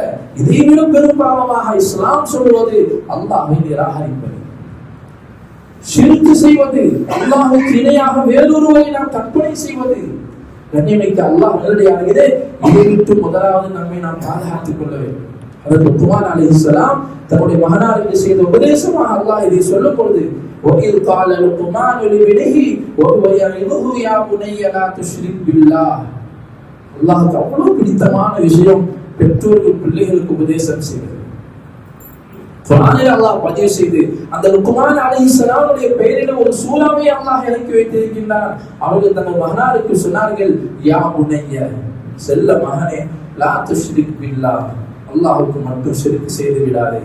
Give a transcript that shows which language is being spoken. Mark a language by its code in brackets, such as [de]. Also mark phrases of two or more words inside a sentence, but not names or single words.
[ta] இதைவிட பெரும் பாவமாக இஸ்லாம் சொல்வது அல்லாஹ்வை நிராகரிப்பது, ஷிர்க் செய்வது, அல்லாஹ்வுக்கு இணையாக வேறொருவரை நாம் கற்பனை செய்வது. கண்ணியமிக்க அல்லாஹ் நல்லடியார்களே, இதை விட்டு முதலாவது நம்மை நாம் பாதுகாத்துக் கொள்ள வேண்டும். அதற்கு லுக்மான் அலைஹிஸ்ஸலாம் தன்னுடைய மகனாருக்கு செய்த உபதேசமாக அல்லாஹ் இதை சொல்லும் பொழுது, [ar] وَإِذْ قَالَ لُقْمَانُ لِابْنِهِ وَهُوَ يَعِظُهُ يَا بُنَيَّ لَا تُشْرِكْ بِاللَّهِ. [ta] அல்லாஹ்வுக்கு அவ்வளவு பிடித்தமான விஷயம் பெற்றோர்கள் பிள்ளைகளுக்கு உபதேசம் செய்வது. குர்ஆனில் அல்லாஹ் பதிவு செய்து அந்த லுக்மான் அலைஹிஸ்ஸலாமுடைய பெயரில் ஒரு சூறாவை அல்லாஹ் இறக்கி வைத்திருக்கின்றான். அவர்கள் தங்கள் மகனாருக்கு சொன்னார்கள், [ar] يا بني, [ta] செல்ல மகனே, [ar] لا تشرك بالله, [ta] அல்லாஹ்வுக்கு மட்டும் ஷிர்க் செய்து விடாதே.